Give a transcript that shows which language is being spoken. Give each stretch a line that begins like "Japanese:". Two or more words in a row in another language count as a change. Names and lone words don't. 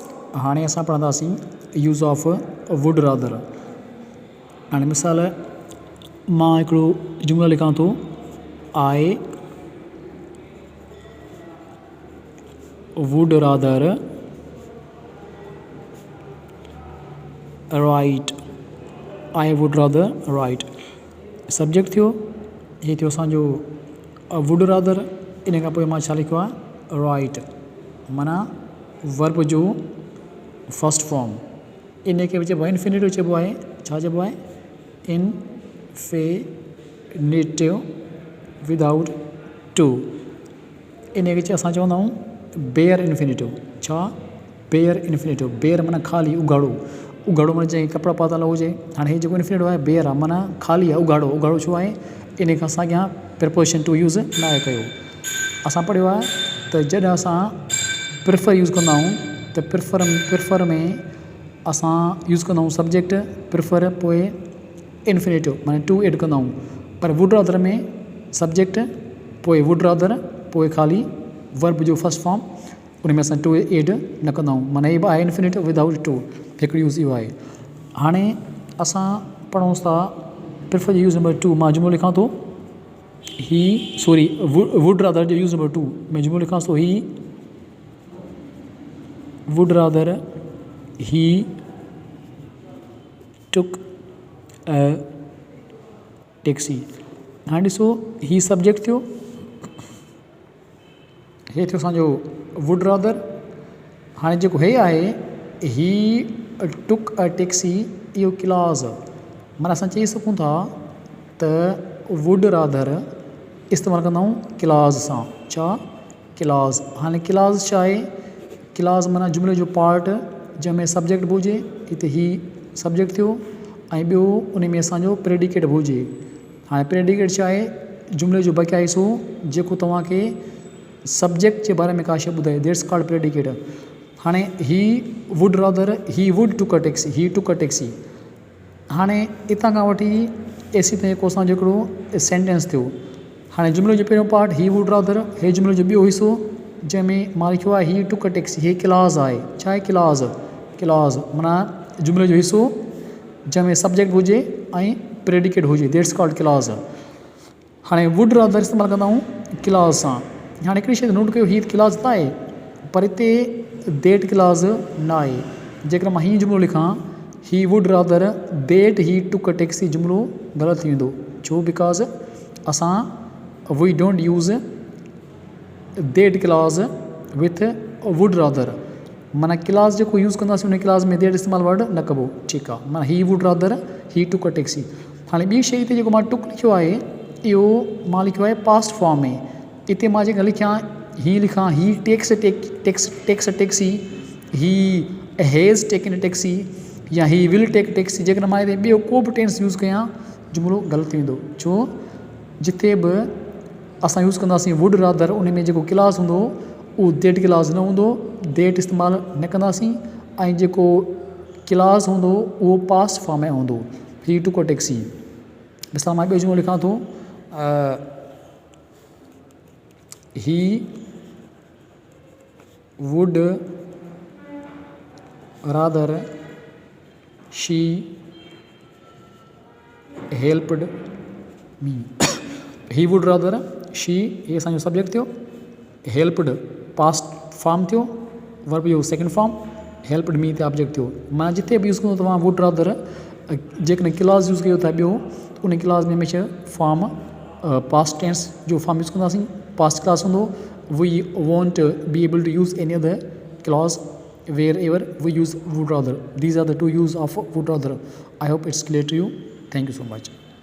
Sindhi: हाणे असां पढ़ंदासीं
English: use of would rather.
Sindhi: हाणे मिसाल मां हिकिड़ो जुमिलो लिखां थो,
English: I would rather write, I would rather write.
Sindhi: सब्जेक्ट थियो, हे थियो असांजो
English: would rather.
Sindhi: इन खां पोइ मां छा लिखियो आहे, राइट, माना वर्ब जो
English: first form.
Sindhi: इन खे चइबो आहे इन्फिनेटिव, चइबो आहे छा चइबो आहे,
English: infinitive without to.
Sindhi: इन खे असां चवंदा आहियूं
English: bare infinitive.
Sindhi: छा,
English: bare infinitive.
Sindhi: बेयर माना ख़ाली, उघाड़ो। उघाड़ो माना चाहे कपिड़ा पातल हुजे। हाणे हे जेको इन्फिनेटिव आहे बेयर आहे, माना ख़ाली आहे, उघाड़ो। उघाड़ो छो आहे, इन खां असां अॻियां
English: preposition to use
Sindhi: न आहे कयो। असां पढ़ियो आहे त जॾहिं असां
English: prefer use
Sindhi: कंदा आहियूं त प्रिफर में असां यूज़ कंदा आहियूं
English: subject prefer,
Sindhi: पोइ इन्फिनेटिव माना
English: to add
Sindhi: कंदा आहियूं। पर
English: would rather
Sindhi: में सब्जेक्ट, पोइ
English: would rather,
Sindhi: पोइ ख़ाली वर्ब जो
English: first form,
Sindhi: उन में असां
English: to add
Sindhi: न कंदा आहियूं। माना हे बि आहे
English: infinitive without to,
Sindhi: हिकिड़ो यूज़ इहो आहे। हाणे असां पढ़ूंसि था प्रिफर जो
English: use number
Sindhi: 2। मां जुमिलो लिखां थो,
English: he sorry would rather
Sindhi: जो
English: use number
Sindhi: 2 मैं जुमिलो लिखां थो,
English: he would rather he took a taxi.
Sindhi: हाणे ॾिसो, ही सब्जेक्ट थियो, हे थियो असांजो
English: would rather.
Sindhi: हाणे जेको हे आहे,
English: he took a taxi,
Sindhi: इहो क्लॉज़, माना असां चई सघूं था त
English: would rather
Sindhi: इस्तेमालु कंदा आहियूं क्लॉज़ सां। छा, क्लॉज़। हाणे क्लॉज़ छा आहे, क्लॉज़ माना जुमिले जो पार्ट जंहिंमें सब्जेक्ट बि हुजे। हिते ही सब्जेक्ट थियो, ऐं ॿियो उन में असांजो प्रेडिकेट बि हुजे। हाणे प्रेडिकेट छा आहे, जुमिले जो बक़िया हिसो जेको तव्हांखे सब्जेक्ट जे बारे में का शइ ॿुधाए,
English: that's called predicate. हाणे he would rather he would took a taxi, he took a taxi.
Sindhi: हाणे हितां खां वठी एसी ताईं को असांजो हिकिड़ो सेंटेंस थियो। हाणे जुमिले जो पहिरियों पार्ट
English: he would rather,
Sindhi: हे जुमिले जो ॿियो हिसो जंहिंमें मां लिखियो आहे
English: he took a taxi,
Sindhi: हे क्लॉज़ आहे। छा आहे, क्लॉज़। क्लॉज़ माना जुमिले जो हिसो जंहिंमें सब्जेक्ट हुजे ऐं प्रेडिकेट हुजे,
English: that's called clause.
Sindhi: हाणे
English: would rather
Sindhi: इस्तेमालु कंदा आहियूं क्लॉज़ सां। हाणे हिकिड़ी शइ नोट कयो, ही क्लॉज़ त आहे पर हिते
English: that clause
Sindhi: न आहे। जेकर मां हीअं जुमिलो लिखां,
English: he would rather that he took a taxi,
Sindhi: जुमिलो ग़लति थी वेंदो।
English: छो, because असां we don't use that clause with would rather।
Sindhi: माना क्लॉज़ जेको यूज़ कंदासीं उन क्लॉज़ में दैट इस्तेमालु वर्ड न कबो। ठीकु आहे,
English: माना he would rather he took a taxi।
Sindhi: हाणे ॿी शइ हिते जेको मां टुक लिखियो आहे, इहो मां लिखियो आहे
English: past form
Sindhi: में। हिते मां जेका लिखियां, ही लिखां
English: he takes taxi, he has taken taxi, या he will take taxi।
Sindhi: जेकर मां हिते ॿियो को बि टेंस यूज़ कयां, जुमिलो ग़लति थी वेंदो। छो, जिथे बि असां यूज़ कंदासीं
English: would rather,
Sindhi: उन में जेको क्लॉज़ हूंदो उहो
English: that clause
Sindhi: न हूंदो, दैट इस्तेमालु न कंदासीं। ऐं जेको क्लॉज़ हूंदो उहो
English: past form
Sindhi: में हूंदो,
English: he took a taxi.
Sindhi: मिसाल मां ॿियो जुमिलो लिखां थो,
English: he would rather she helped me. he would rather she,
Sindhi: ये असांजो सब्जेक्ट थियो,
English: helped past form
Sindhi: थियो, वर्ब जो
English: second form, helped me
Sindhi: ते ऑब्जेक्ट थियो। माना जिथे बि यूज़ कंदो तव्हां
English: would rather,
Sindhi: जेकॾहिं क्लॉज़ यूज़ कयो था ॿियो, उन क्लॉज़ में हमेशह फॉर्म
English: past tense
Sindhi: जो फॉर्म यूज़ कंदासीं।
English: past clause
Sindhi: हूंदो,
English: we won't be able to use any other clause wherever we use would rather. These are the two use of would rather. I hope it's clear to you. Thank you so much.